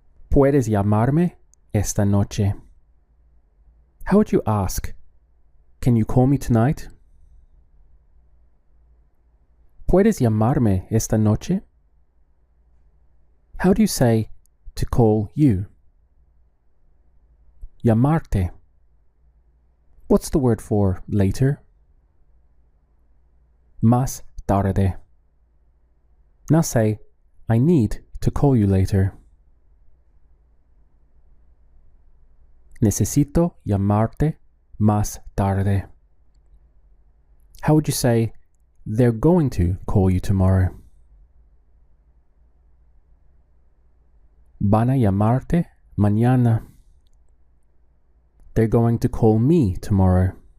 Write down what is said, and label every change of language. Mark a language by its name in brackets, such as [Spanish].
[Spanish] ¿Puedes llamarme esta noche? [English] How would you ask? Can you call me tonight? [Spanish] ¿Puedes llamarme esta noche? [English] How do you say to call you? [Spanish] Llamarte. [English] What's the word for later? [Spanish] Más tarde. [English] Now say, I need to call you later. [Spanish] Necesito llamarte más tarde. [English] How would you say, they're going to call you tomorrow? [Spanish] Van a llamarte mañana. [English] They're going to call me tomorrow.